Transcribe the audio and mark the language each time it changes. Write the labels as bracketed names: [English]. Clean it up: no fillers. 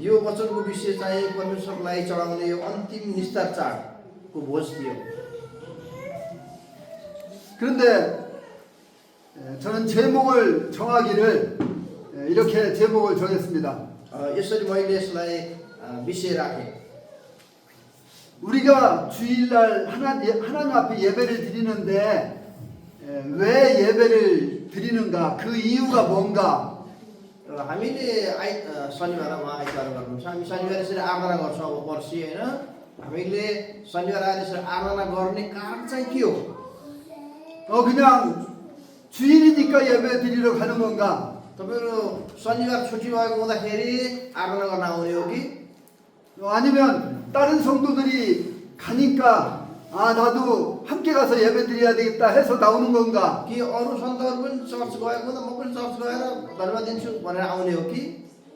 [Nepali] यो वचनको विषय चाहिँ परमेश्वरलाई चढाउने यो अन्तिम निस्तार चाडको भोज थियो। [Korean] 그런데 저는 제목을 정하기를 이렇게 제목을 정했습니다. [Nepali] यसरी मैले यसलाई विषय राखेँ। [Korean] 우리가 주일날 하나님 앞에 예배를 드리는데 왜 예배를 드리는가? 그 이유가 뭔가? [Nepali] हामीले शनिबारमा आइतबार गर्नुहुन्छ। हामी शनिबार यसरी आराधना गर्छौँ। अब पर्सि होइन, हामीले शनिबार आएर यसरी आराधना गर्ने कारण चाहिँ के हो? [Korean] 그냥 주일이니까 예배 드리러 가는 건가? [Nepali] तपाईँहरू शनिबार छुट्टी भएको हुँदाखेरि आराधना गर्न आउने हो कि [Korean] 아니면 다른 성도들이 가니까 나도 함께 가서 예배 드려야 되겠다 해서 나오는 건가? [Nepali] कि अरू सन्तहरू पनि चर्च गएको हुँदा म पनि चर्च गएर धन्यवाद दिन्छु भनेर आउने हो कि